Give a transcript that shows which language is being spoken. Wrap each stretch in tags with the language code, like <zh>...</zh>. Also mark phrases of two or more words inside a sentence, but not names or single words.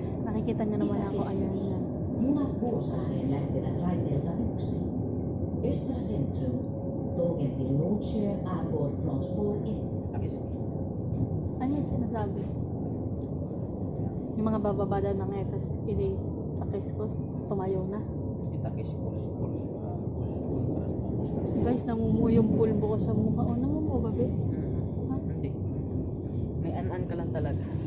<tl>Nakikita niyo naman ako. Ayan yan.</tl> <fi>Junat Vuosaareen lähtevät raiteelta 1.</fi> <sv>Östra centrum. Tågen till Nordsjö avgår från spår 1. Takiskos.</sv> <tl>Ano yung sinasabi? Yung mga bababa daw ng etas ilis Takiskos, tumayo na.</tl> <sv>Takiskos.</sv> <tl>Guys, namumuo yung pulbo ko sa mukha. O, namumuo ba, be? Ha? Hindi. May an-an ka lang talaga.</tl>